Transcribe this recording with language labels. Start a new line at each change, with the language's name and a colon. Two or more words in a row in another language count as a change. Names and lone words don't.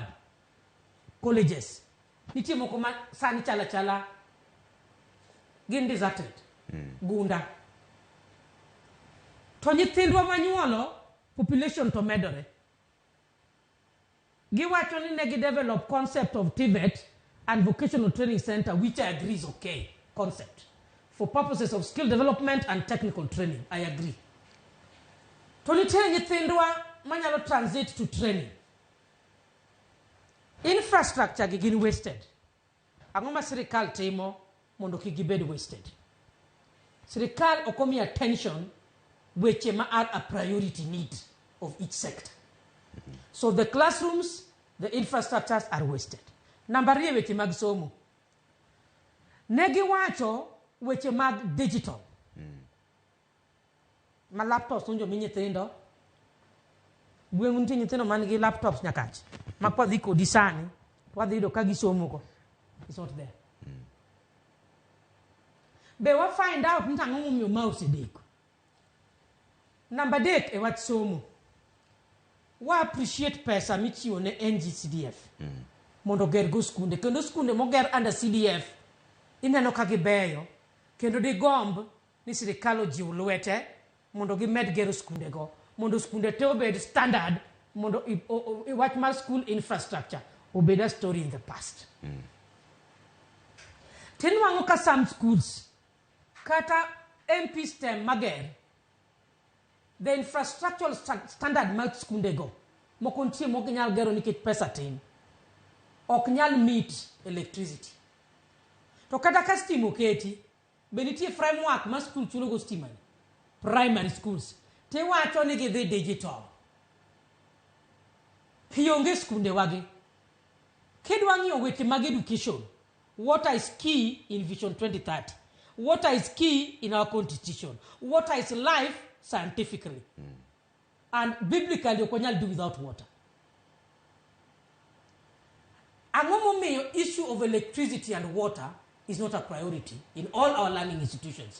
Luo (Kenya and Tanzania): Colleges. Nitie moko ma sani chala gin deserted. Gunda. To nyithindwa manyuolo population to medore. Giwacho ni negi
English: develop concept of TVET and vocational training center, which I agree is okay concept for purposes of skill development and technical training. I agree.
Luo (Kenya and Tanzania): To nitie nyithindwa manyalo
English: transit to training.
Luo (Kenya and Tanzania): Infrastructure gi gin wasted. Ang'o ma sirkal timo mondo kik gibed wasted. Sirkal okomi
English: attention
Luo (Kenya and Tanzania): weche ma
English: are a priority need of each sector. So the classrooms, the infrastructures are wasted.
Luo (Kenya and Tanzania): Number 2 weche mag somo. Negi wacho weche mag digital. Ma laptops unjo mi nyithindo. Gweng'u nitie nyithindo man gi laptops nyakach. Ma kwa dhi kodi sani, wadhi yudo ka gisomo ko.
English: It's not there.
Luo (Kenya and Tanzania): Be wa
English: find out
Luo (Kenya and Tanzania): nta ang'o momiyo mouse deko. Number 3 e wach somo. Wa appreciate pesa michiwo ne NG-CDF. Mondo ger go skunde. Kendo skunde moger under CDF ineno ka gibeyo. Kendo di gomb ni sirkal ojiw lwete mondo gimed gero skunde go. Mondo skunde te obed standard. Mondo wach mar
English: school infrastructure obed a story in the past.
Luo (Kenya and Tanzania): Tinwango ka
English: some schools
Luo (Kenya and Tanzania): kata MP STEM mager.
English: The infrastructural standard
Luo (Kenya and Tanzania): mag skunde go moko ntie moko nyal gero nikech pesa tin. Ok nyal
English: meet electricity.
Luo (Kenya and Tanzania): To kata ka stima oketi be nitie framework ma school chulo go stima.
English: Primary schools
Luo (Kenya and Tanzania): te wacho ni gidhi digital. Pionge skunde wagi. Kidwa ng'iyo weche mag education,
English: what is key in Vision 2030? What is key in our constitution? What is life scientifically? And biblically, you cannot do without water. The issue of electricity and water is not a priority in all our learning institutions.